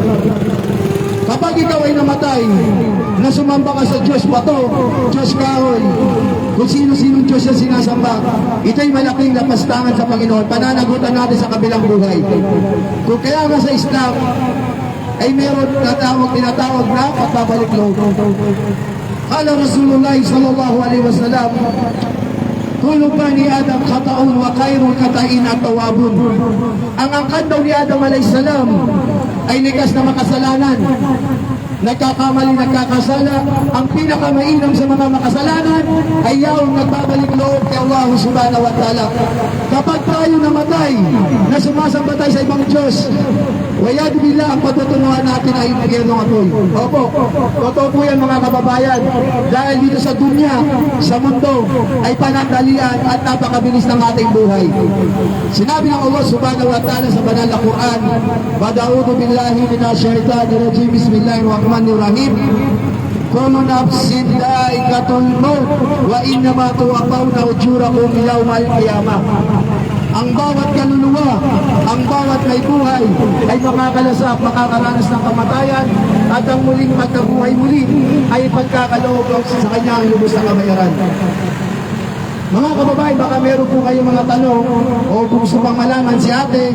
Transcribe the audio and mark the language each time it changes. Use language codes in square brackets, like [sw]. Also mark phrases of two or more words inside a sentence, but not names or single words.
[tl] Kapag ikaw ay namatay, na sumamba ka sa Diyos Bato, Diyos Kahoy, kung sino-sino Diyos na sinasamba, ito'y malaking lapastangan sa Panginoon. Pananagutan natin sa kabilang buhay. Kung kaya nga sa Islam, ay meron tinatawag na pagbabalik loob. [ar] قال رسول الله صلى الله عليه وسلم كل بني آدم خطاء وخير الخطائين التوابون. [tl] Ang angkan daw ni Adam [ar] عليه السلام [tl] ay likas na makasalanan. Nagkakamali, nagkakasala. Ang pinakamainam sa mga makasalanan ay yaong nagbabalik loob kay [ar] الله سبحانه وتعالى. [tl] Kapag tayo namatay, na sumasamba tayo sa ibang Diyos, [ar] والعياذ بالله, [tl] ang patutunuhan natin ay impyerno apoy. Opo, totoo po yan mga kababayan. Dahil dito sa dunya, sa mundo, ay panandalian at napakabilis ng ating buhay. Sinabi ng [ar] الله سبحانه وتعالى [tl] sa banal na Quran, [ar] "أعوذ بالله من الشيطان الرجيم بسم الله الرحمن الرحيم. كل نفس ذائقة الموت وإنما توفون أجوركم يوم القيامة." [tl] Ang bawat kaluluwa, ang bawat may buhay ay makakalasak, makakaranas ng kamatayan at ang muling magkabuhay muli ay pagkakaloob sa kanyang lubos na kabayaran. Mga kababayan, baka meron po kayong mga tanong o gusto pang malaman si ate.